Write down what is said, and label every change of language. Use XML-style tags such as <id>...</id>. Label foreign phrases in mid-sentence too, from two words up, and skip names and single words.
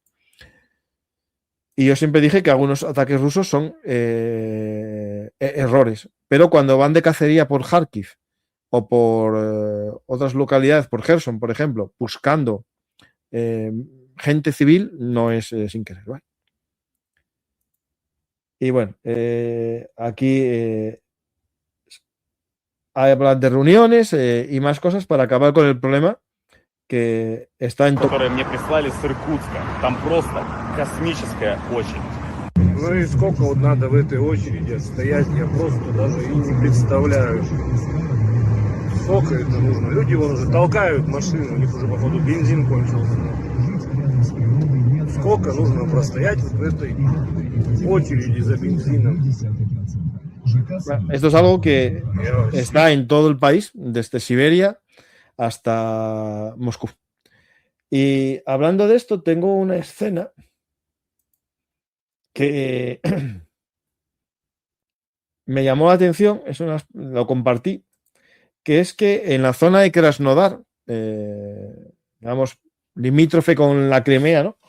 <es>Y yo siempre dije que algunos ataques rusos son errores, pero cuando van de cacería por Kharkiv o por otras localidades, por Kherson, por ejemplo, buscando gente civil, no es sin querer, ¿vale? Y bueno, aquí hablan de reuniones y más cosas para acabar con el problema que está en todo.</es> <ru>Которые мне прислали с Иркутска. Там просто космическая очередь. Ну и сколько вот надо в этой очереди стоять, я просто даже и не представляю. Сколько это нужно? Люди вон уже толкают машину, у них уже походу бензин кончился. Сколько нужно простоять вот в этой очереди за бензином?</ru> <es>Esto es algo que está en todo el país, desde Siberia hasta Moscú. Y hablando de esto, tengo una escena que me llamó la atención, lo compartí, que es que en la zona de Krasnodar, digamos, limítrofe con la Crimea, ¿no?</es>